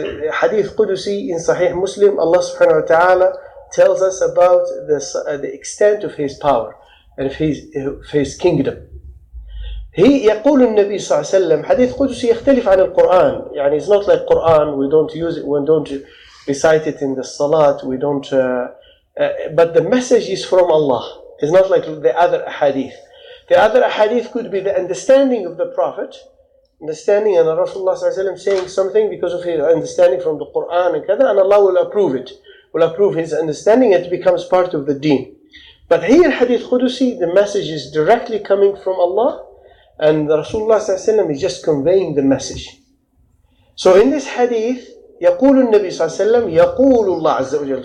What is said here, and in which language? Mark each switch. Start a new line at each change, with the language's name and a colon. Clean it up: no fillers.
Arabic: حديث قدسي in صحيح مسلم.
English: Allah subhanahu wa ta'ala tells us about the extent of his power and of his kingdom.
Arabic: يقول النبي صلى الله عليه وسلم حديث قدسي يختلف عن القرآن.
English: يعني it's not like Quran, we don't use it, we don't recite it in the salat, we don't but the message is from Allah. It's not like the other ahadith. The other ahadith could be the understanding of the Prophet, understanding and Rasulullah saying something because of his understanding from the Quran and kada, and Allah will approve it, will approve his understanding, it becomes part of the deen. But here Hadith Qudusi, the message is directly coming from Allah, and Rasulullah is just conveying the message. So in this hadith,
Arabic: يقول النبي صلى الله عليه وسلم يقول الله عز وجل.